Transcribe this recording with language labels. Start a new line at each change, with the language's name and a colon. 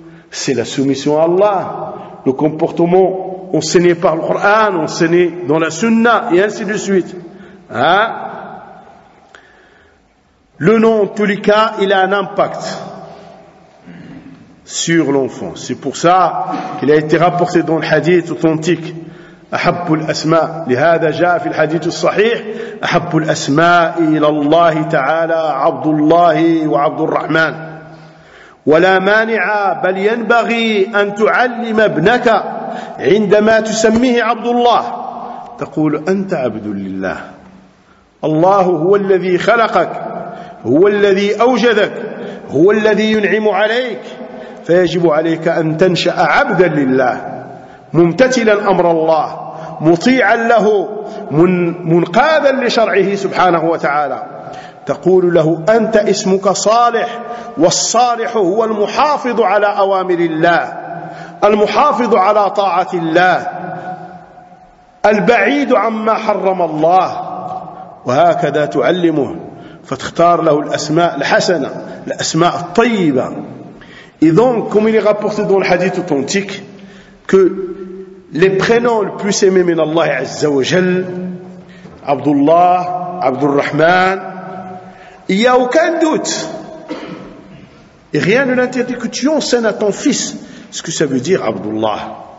French: C'est la soumission à Allah, le comportement enseigné par le Coran, enseigné dans la Sunna, et ainsi de suite. Hein? Le nom, en tous les cas, il a un impact sur l'enfant. C'est pour ça qu'il a été rapporté dans le hadith authentique,
Arabic: أحب الأسماء, لهذا جاء في الحديث الصحيح أحب الأسماء إلى الله تعالى عبد الله وعبد الرحمن. ولا مانع بل ينبغي أن تعلم ابنك عندما تسميه عبد الله, تقول أنت عبد لله, الله هو الذي خلقك, هو الذي أوجدك, هو الذي ينعم عليك, فيجب عليك أن تنشأ عبدا لله ممتثلا أمر الله, مطيعا له, منقادا لشرعه سبحانه وتعالى. تقول له أنت اسمك صالح والصالح هو المحافظ على أوامر الله، المحافظ على طاعة الله، البعيد عما حرم الله، وهكذا تعلمه فتختار له الأسماء الحسنة، الأسماء الطيبة. إذن كما يرابورت في الحديث الأوثنتيك
French: que les prénoms les plus aimés
Arabic: من الله عز وجل عبد الله عبد الرحمن
French: il y a aucun doute et rien ne l'interdit que tu enseignes à ton fils ce que ça veut dire Abdullah.